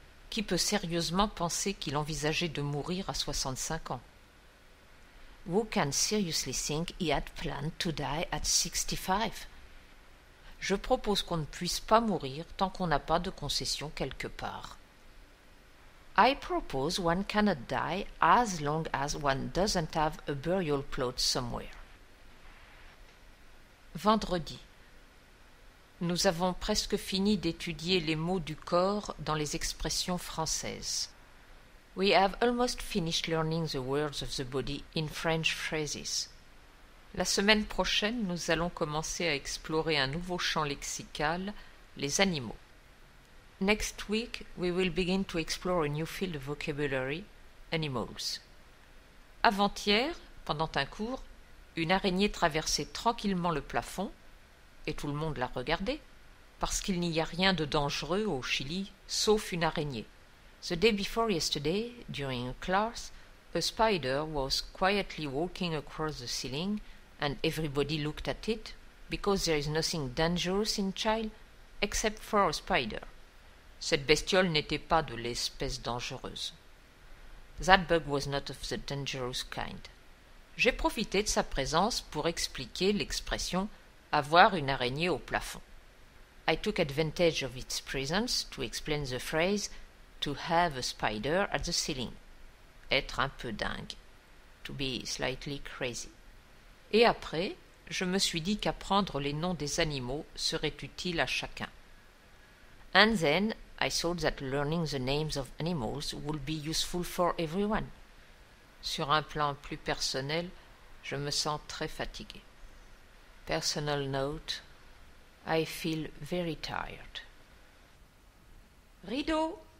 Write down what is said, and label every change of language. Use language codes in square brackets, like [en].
[fr] Qui peut sérieusement penser qu'il envisageait de mourir à 65 ans? [en] Who can seriously think he had planned to die at 65? [fr] Je propose qu'on ne puisse pas mourir tant qu'on n'a pas de concession quelque part. [en] I propose one cannot die as long as one doesn't have a burial plot somewhere. [fr] Vendredi. Nous avons presque fini d'étudier les mots du corps dans les expressions françaises. [en] We have almost finished learning the words of the body in French phrases. [fr] La semaine prochaine, nous allons commencer à explorer un nouveau champ lexical, les animaux. [en] Next week, we will begin to explore a new field of vocabulary, animals. [fr] Avant-hier, pendant un cours, une araignée traversait tranquillement le plafond, et tout le monde la regardait, parce qu'il n'y a rien de dangereux au Chili, sauf une araignée. [en] The day before yesterday, during a class, a spider was quietly walking across the ceiling, and everybody looked at it, because there is nothing dangerous in Chile, except for a spider. [fr] Cette bestiole n'était pas de l'espèce dangereuse. [en] That bug was not of the dangerous kind. [fr] J'ai profité de sa présence pour expliquer l'expression « avoir une araignée au plafond ». [en] I took advantage of its presence to explain the phrase « to have a spider at the ceiling ». [fr] Être un peu dingue. [en] To be slightly crazy. [fr] Et après, je me suis dit qu'apprendre les noms des animaux serait utile à chacun. [en] And then I thought that learning the names of animals would be useful for everyone. [fr] Sur un plan plus personnel, je me sens très fatigué. [en] Personal note, I feel very tired. Rideau!